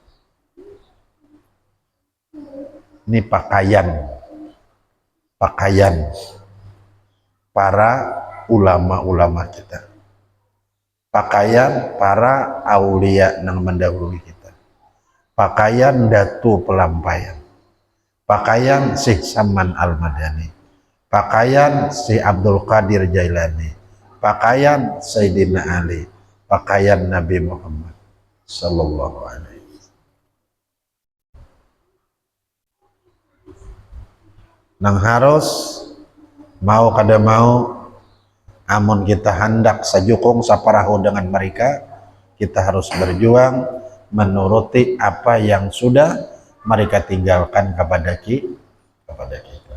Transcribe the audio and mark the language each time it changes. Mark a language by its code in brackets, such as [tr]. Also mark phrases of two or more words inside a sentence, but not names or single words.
[id] Ini pakaian para ulama-ulama kita, pakaian para aulia yang mendahului kita, pakaian Datu Pelampaian, pakaian Syekh Saman Al-Madani, pakaian Syekh Abdul Qadir Jailani, pakaian Sayyidina Ali, pakaian Nabi Muhammad [ar] صلى الله عليه وسلم. [bjn] Nang harus mau kada mau, amun kita hendak sajukung saparahu dengan mereka, kita harus berjuang menuruti apa yang sudah mereka tinggalkan kepada kita.